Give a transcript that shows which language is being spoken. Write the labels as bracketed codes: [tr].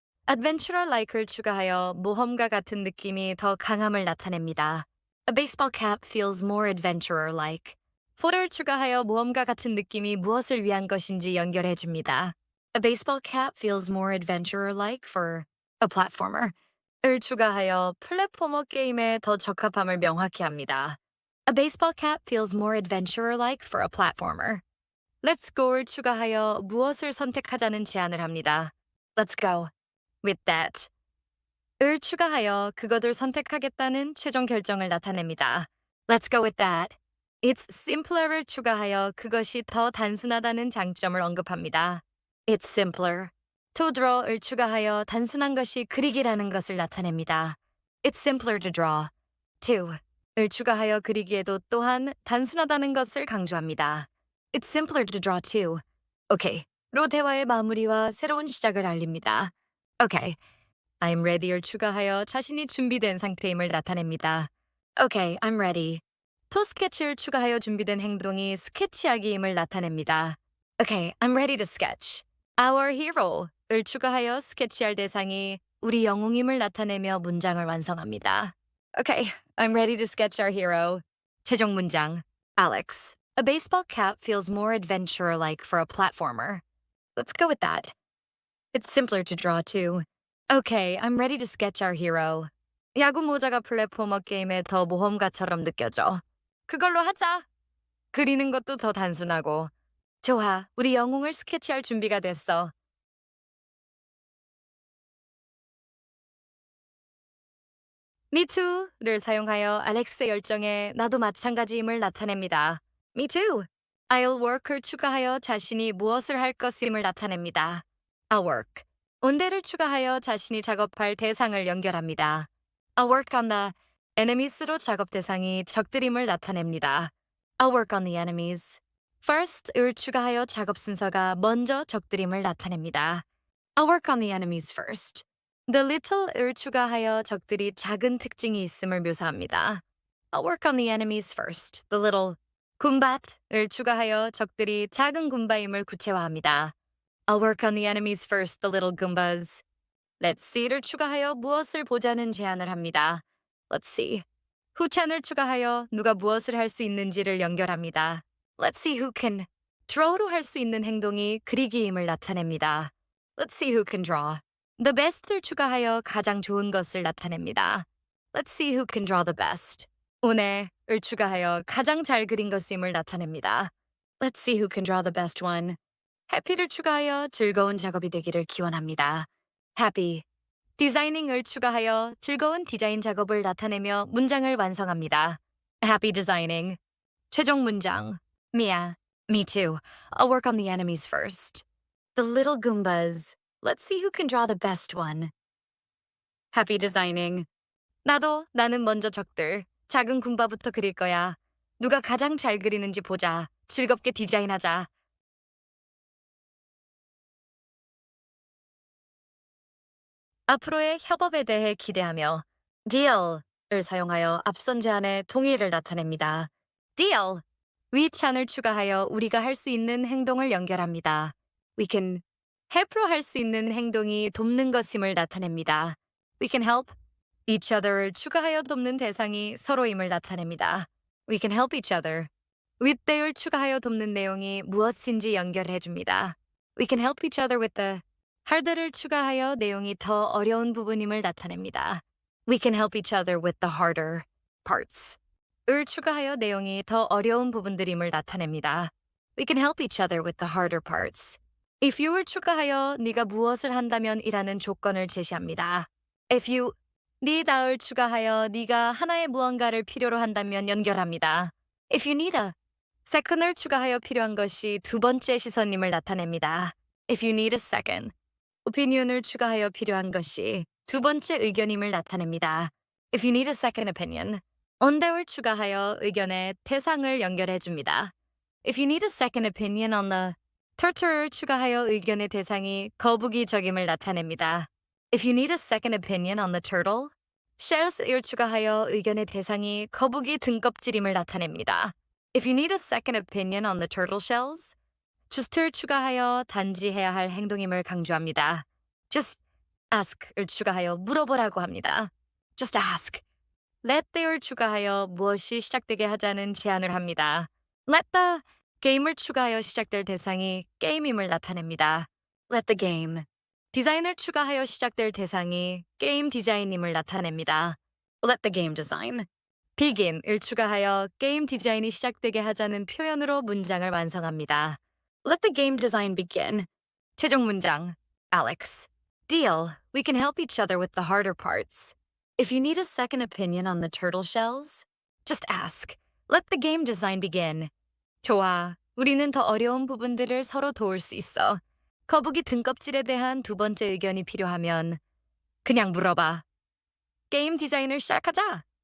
[en] adventurer like [ko] 를 추가하여 모험가 같은 느낌이 더 강함을 나타냅니다. [en] A baseball cap feels more adventurer like. [ko] for를 추가하여 모험가 같은 느낌이 무엇을 위한 것인지 연결해 줍니다. [en] A baseball cap feels more adventurer-like for a platformer. [ko] 을 추가하여 플랫포머 게임에 더 적합함을 명확히 합니다. [en] A baseball cap feels more adventurer-like for a platformer. Let's go [ko] 를 추가하여 무엇을 선택하자는 제안을 합니다. [en] Let's go. With that. [ko] 을 추가하여 그것을 선택하겠다는 최종 결정을 나타냅니다. [en] Let's go with that. It's simpler [ko] 를 추가하여 그것이 더 단순하다는 장점을 언급합니다. [en] It's simpler. To draw [ko] 을 추가하여 단순한 것이 그리기라는 것을 나타냅니다. [en] It's simpler to draw. [ko] to을 추가하여 그리기에도 또한 단순하다는 것을 강조합니다. [en] It's simpler to draw too. Okay. [ko] 로 대화의 마무리와 새로운 시작을 알립니다. [en] Okay. I'm ready [ko] 를 추가하여 자신이 준비된 상태임을 나타냅니다. [en] Okay, I'm ready. [ko] 토 스케치를 추가하여 준비된 행동이 스케치하기임을 나타냅니다. [en] Okay, I'm ready to sketch. Our hero [ko] 를 추가하여 스케치할 대상이 우리 영웅임을 나타내며 문장을 완성합니다. [en] Okay, I'm ready to sketch our hero. [ko] 최종 문장. Alex. [en] A baseball cap feels more adventurer-like for a platformer. Let's go with that. It's simpler to draw too. Okay, I'm ready to sketch our hero. [ko] 야구 모자가 플랫포머 게임에 더 모험가처럼 느껴져. 그걸로 하자. 그리는 것도 더 단순하고. 좋아, 우리 영웅을 스케치할 준비가 됐어. [en] Me too [ko] 를 사용하여 알렉스의 열정에 나도 마찬가지임을 나타냅니다. [en] Me too. I'll work [ko] 을 추가하여 자신이 무엇을 할 것임을 나타냅니다. [en] I'll work. [ko] 온대를 추가하여 자신이 작업할 대상을 연결합니다. [en] I'll work on the enemies [ko] 로 작업 대상이 적들임을 나타냅니다. [en] I'll work on the enemies. [ko] first을 추가하여 작업 순서가 먼저 적들임을 나타냅니다. [en] I'll work on the enemies first. The little [ko] 을 추가하여 적들이 작은 특징이 있음을 묘사합니다. [en] I'll work on the enemies first. The little. [ko] 군밭을 추가하여 적들이 작은 군바임을 구체화합니다. [en] I'll work on the enemies first, the little goombas. Let's see [ko] 를 추가하여 무엇을 보자는 제안을 합니다. [en] Let's see. [ko] 후찬을 추가하여 누가 무엇을 할 수 있는지를 연결합니다. [en] Let's see who can. [ko] draw로 할 수 있는 행동이 그리기임을 나타냅니다. [en] Let's see who can draw. The best [ko] 를 추가하여 가장 좋은 것을 나타냅니다. [en] Let's see who can draw the best. [ko] 운에을 추가하여 가장 잘 그린 것임을 나타냅니다. [en] Let's see who can draw the best one. [ko] happy를 추가하여 즐거운 작업이 되기를 기원합니다. [en] happy. [ko] 디자이닝을 추가하여 즐거운 디자인 작업을 나타내며 문장을 완성합니다. [en] happy designing. [ko] 최종 문장. [en] Mia. Me too. I'll work on the enemies first. The little goombas. Let's see who can draw the best one. happy designing. [ko] 나는 먼저 적들. 작은 군바부터 그릴 거야. 누가 가장 잘 그리는지 보자. 즐겁게 디자인하자. 앞으로의 협업에 대해 기대하며 deal을 사용하여 앞선 제안의 동의를 나타냅니다. [en] deal. [ko] 위 찬을 추가하여 우리가 할 수 있는 행동을 연결합니다. [en] We can help [ko] 로 할 수 있는 행동이 돕는 것임을 나타냅니다. [en] We can help. each other [ko] 를 추가하여 돕는 대상이 서로임을 나타냅니다. [en] We can help each other. with the [ko] 를 추가하여 돕는 내용이 무엇인지 연결해 줍니다. [en] We can help each other with the hard를 [ko] 추가하여 내용이 더 어려운 부분임을 나타냅니다. [en] We can help each other with the harder parts. [ko] 을 추가하여 내용이 더 어려운 부분들임을 나타냅니다. [en] We can help each other with the harder parts. If you [ko] 를 추가하여 네가 무엇을 한다면 이라는 조건을 제시합니다. [en] If you need [ko] 을 추가하여 네가 하나의 무언가를 필요로 한다면 연결합니다. [en] If you need a [ko] second을 추가하여 필요한 것이 두 번째 시선임을 나타냅니다. [en] If you need a second. [ko] opinion을 추가하여 필요한 것이 두 번째 의견임을 나타냅니다. [en] If you need a second opinion. [ko] onthe를 추가하여 의견의 대상을 연결해 줍니다. [en] If you need a second opinion on the turtle를 [ko] 추가하여 의견의 대상이 거북이적임을 나타냅니다. [en] If you need a second opinion on the turtle. [ko] shells을 추가하여 의견의 대상이 거북이 등껍질임을 나타냅니다. [en] If you need a second opinion on the turtle shells. [ko] just를 추가하여 단지 해야 할 행동임을 강조합니다. [en] just ask [ko] 을 추가하여 물어보라고 합니다. [en] just ask. let there [ko] 을 추가하여 무엇이 시작되게 하자는 제안을 합니다. [en] let the game [ko] 을 추가하여 시작될 대상이 게임임을 나타냅니다. [en] let the game. [ko] 디자인을 추가하여 시작될 대상이 게임 디자인임을 나타냅니다. [en] let the game design. [ko] begin을 추가하여 게임 디자인이 시작되게 하자는 표현으로 문장을 완성합니다. [en] Let the game design begin. [ko] 최종 문장. Alex. Deal. [en] We can help each other with the harder parts. If you need a second opinion on the turtle shells, just ask. Let the game design begin. [ko] 좋아. 우리는 더 어려운 부분들을 서로 도울 수 있어. 거북이 등껍질에 대한 두 번째 의견이 필요하면 그냥 물어봐. 게임 디자인을 시작하자.